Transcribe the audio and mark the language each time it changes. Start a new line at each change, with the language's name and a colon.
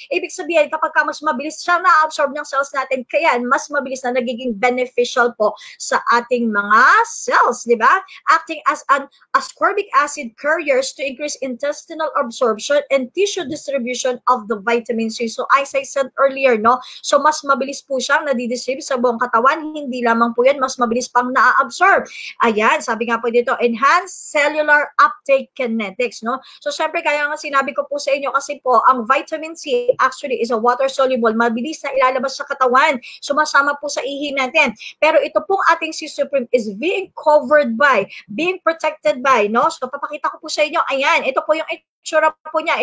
Filipino: Ibig sabihin, kapag mas mabilis siya na-absorb ng cells natin, kaya mas mabilis na nagiging beneficial po sa ating mga cells, di ba?
English: Acting as an ascorbic acid carriers to increase intestinal absorption and tissue distribution of the vitamin C.
Filipino: So as I said earlier, no? So mas mabilis po siyang nadidistribute sa buong katawan, hindi lamang po yan, mas mabilis pang na-absorb. Ayan, sabi nga po dito,
English: enhanced cellular uptake kinetics,
Filipino: no? So, syempre, kaya nga sinabi ko po sa inyo kasi po, ang vitamin C
English: actually is a water-soluble,
Filipino: mabilis na ilalabas sa katawan, sumasama po sa ihi natin. Pero ito pong ating
English: C Supreme is being covered by, being protected by, no?
Filipino: So, papakita ko po sa inyo, ayan, ito po yung itsura po niya.